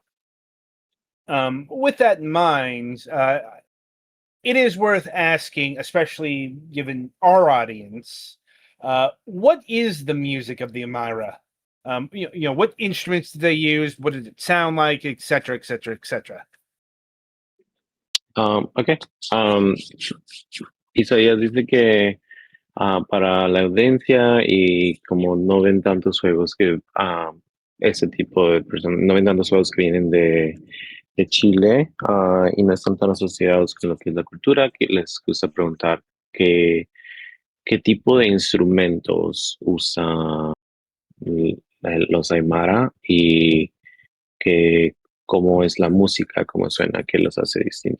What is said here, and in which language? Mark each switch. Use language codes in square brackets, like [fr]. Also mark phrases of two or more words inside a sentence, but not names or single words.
[en] with that in mind, it is worth asking, especially given our audience, what is the music of the Amira? What instruments do they use? What did it sound like, et cetera, et cetera, et cetera? Okay. [es] Isaías dice que para la audiencia y como no ven tantos juegos que ese tipo de personas, no ven tantos juegos que vienen de Chile y no están tan asociados con lo que es la cultura, que les gusta preguntar qué, qué tipo de instrumentos usa los Aymara y que cómo es la música, cómo suena, qué los hace distintos.